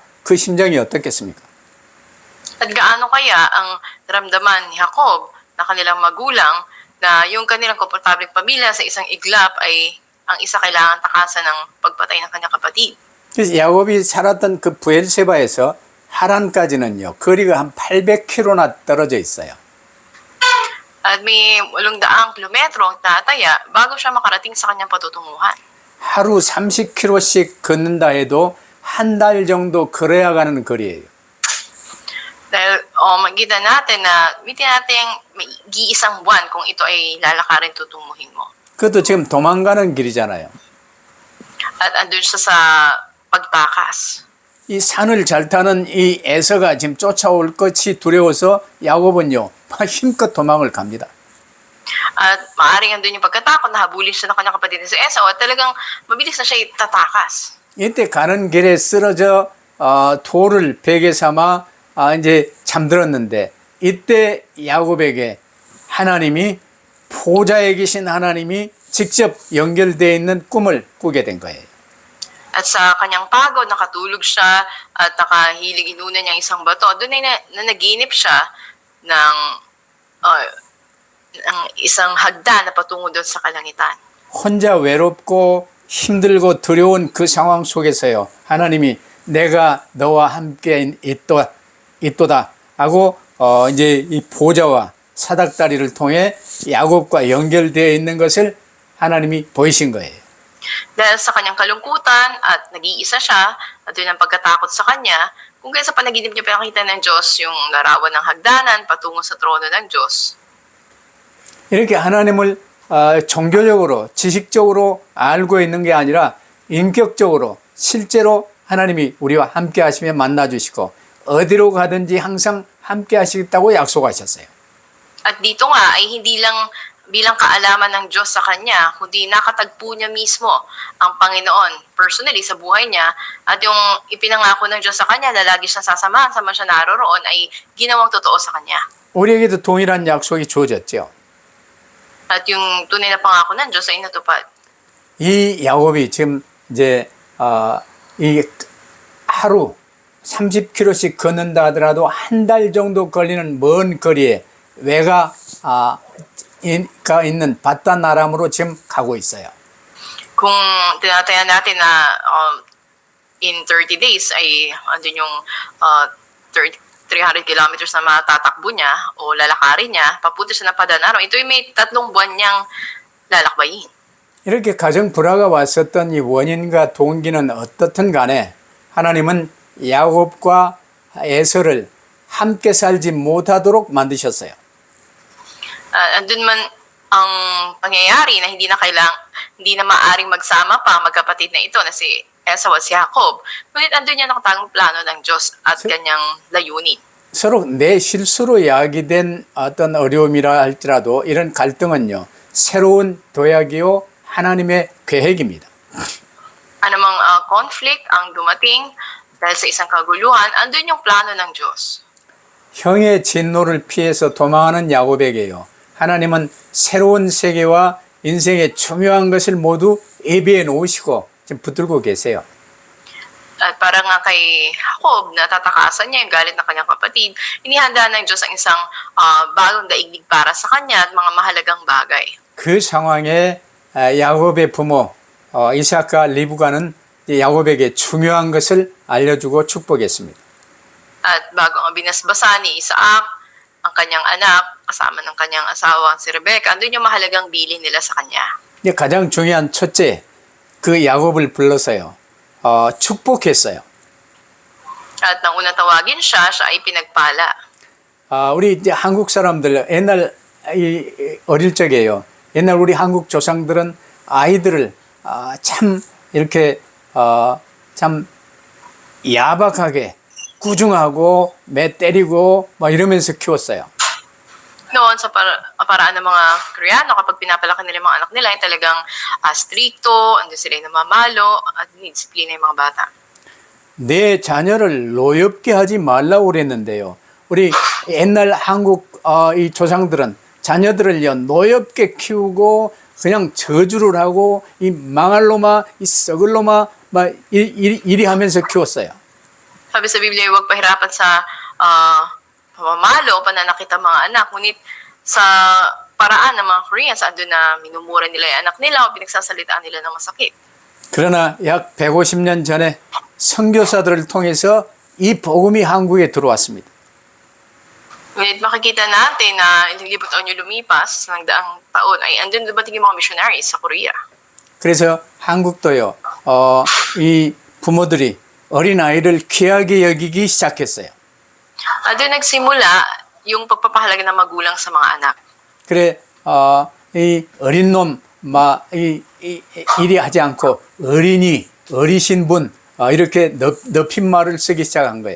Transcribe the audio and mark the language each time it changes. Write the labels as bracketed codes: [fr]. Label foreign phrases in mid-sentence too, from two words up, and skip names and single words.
[ko] 그 심정이 어떻겠습니까? [tl] At gaano kaya ang naramdaman ni Jacob na kanilang magulang na yung kanilang komportableng pamilya sa isang iglap ay ang isa kailangan takasan ng pagpatay ng kanyang kapatid. [ko] 그래서 야곱이 살았던 그 부엘세바에서 하란까지는요. 거리가 한 800km나 떨어져 있어요. [tl] At may 800 kilometro ang tataya bago siya makarating sa kanyang patutunguhan. [ko] 하루 30km씩 걷는다 해도 한 달 정도 걸어야 가는 거리예요. [tl] Dahil makikita natin na may iisang buwan kung ito ay lalakarin tutunguhin mo. [ko] 그것도 지금 도망가는 길이잖아요. [tl] At andun siya sa pagtakas. [ko] 이 산을 잘 타는 이 에서가 지금 쫓아올 것이 두려워서 야곱은요, 막 힘껏 도망을 갑니다. [tl] At maaaring andun yung pagkatakot na habulin siya ng kanyang kapatid na si Esau at talagang mabilis na siya tatakas. [ko] 이때 가는 길에 쓰러져 돌을 베개 삼아 이제 잠들었는데 이때 야곱에게 하나님이 보좌에 계신 하나님이 직접 연결되어 있는 꿈을 꾸게 된 거예요. [tl] At sa kanyang pagod, nakatulog siya at nakahilig inunan niya isang bato. Doon ay naginip siya ng isang hagdan na patungo doon sa kalangitan. [ko] 혼자 외롭고 힘들고 두려운 그 상황 속에서요. 하나님이 내가 너와 함께 있도다 하고 이제 이 보좌와 사닥다리를 통해 야곱과 연결되어 있는 것을 하나님이 보이신 거예요. [tl] Dahil sa kanyang kalungkutan at nag-iisa siya at yun ang pagkatakot sa kanya, kung kaya sa panaginip niya pinakita ng Diyos yung larawan ng hagdanan patungo sa trono ng Diyos. [ko] 이렇게 하나님을 종교적으로 지식적으로 알고 있는 게 아니라 인격적으로 실제로 하나님이 우리와 함께 하시며 만나 주시고 어디로 가든지 항상 함께 하시겠다고 약속하셨어요. [tl] At dito nga ay hindi lang bilang kaalaman ng Diyos sa kanya, kundi nakatagpo niya mismo ang Panginoon personally sa buhay niya at yung ipinangako ng Diyos sa kanya na lagi siyang sasamahan sa siya naroroon ay ginawang totoo sa kanya. [ko] 우리에게도 동일한 약속이 주어졌죠. [tl] At yung tunay na pangako ng Diyos ay natupad. [ko] 이 야곱이 지금 이제 이 하루 30km씩 걷는다 하더라도 한 달 정도 걸리는 먼 거리에 외가 있는 바단 아람으로 지금 가고 있어요. [tl] Kung tinatayan natin na [en] in 30 days [tl] ay andun yung 300 kilometers na matatakbo niya o lalakarin niya, papunta siya ng Padan-aram. Ito yung may 3 buwan niyang lalakbayin. [ko] 이렇게 가정 불화가 왔었던 이 원인과 동기는 어떻든 간에 하나님은 야곱과 에서를 함께 살지 못하도록 만드셨어요. [tl] Andun man ang pangyayari na hindi na maaring magsama pa magkapatid na ito na si Esau at si Jacob. Ngunit andun yung nakatagong plano ng Diyos at kanyang layunin. [ko] 서로 내 실수로 야기된 어떤 어려움이라 할지라도 이런 갈등은요, 새로운 도약이요, 하나님의 계획입니다. [tl] Anumang conflict ang dumating dahil sa isang kaguluhan, andun yung plano ng Diyos. [ko] 형의 진노를 피해서 도망하는 야곱에게요, 하나님은 새로운 세계와 인생의 중요한 것을 모두 예비해 놓으시고 지금 붙들고 계세요. [tl] At para nga kay Jacob, natatakasan niya yung galit ng kanyang kapatid, inihanda ng Diyos ang isang bagong daigdig para sa kanya at mga mahalagang bagay. [ko] 그 상황에 야곱의 부모 이삭과 리브가는 야곱에게 중요한 것을 알려주고 축복했습니다. [tl] At bago ang binasbasa ni Isaac, ang kanyang anak, kasama ng kanyang asawa si Rebecca, andun yung mahalagang bilin nila sa kanya. [ko] 이제 가장 중요한 첫째, 그 야곱을 불러서요, 축복했어요. [tl] At nang una tawagin siya ay pinagpala. [ko] 우리 이제 한국 사람들 옛날 어릴 적에요. 옛날 우리 한국 조상들은 아이들을 참 이렇게 참 야박하게 꾸중하고 매 때리고 막 이러면서 키웠어요. [tl] Noon sa paraan ng mga Koreano, kapag pinapalaki nila yung mga anak nila, ay talagang stricto, andun sila yung namamalo, at disiplina yung mga bata. [ko] 내 자녀를 노엽게 하지 말라고 그랬는데요. 우리 옛날 한국 이 조상들은 자녀들을요, 노엽게 키우고 그냥 저주를 하고 이 망할 놈아, 이 썩을 놈아 막 이리 하면서 키웠어요. [tl] Sabi sa Biblia, huwag pahirapan sa pamamalo o pananakit ang mga anak. Ngunit sa paraan ng mga Koreans, andun na minumura nila yung anak nila o pinagsasalitaan nila ng masakit. [ko] 그러나 약 150년 전에 선교사들을 통해서 이 복음이 한국에 들어왔습니다. [tl] Ngunit makikita natin na ilang libot taon yung lumipas ng daang taon ay andun dumating yung mga missionaries sa Korea. [ko] 그래서 한국도요, 이 부모들이 어린아이를 귀하게 여기기 시작했어요. [tl] Doon nagsimula yung pagpapahalaga ng magulang sa mga anak. [ko] 그래, 이 어린 놈, 이리 하지 않고 어린이, 어리신 분, 이렇게 높임말을 쓰기 시작한 거예요.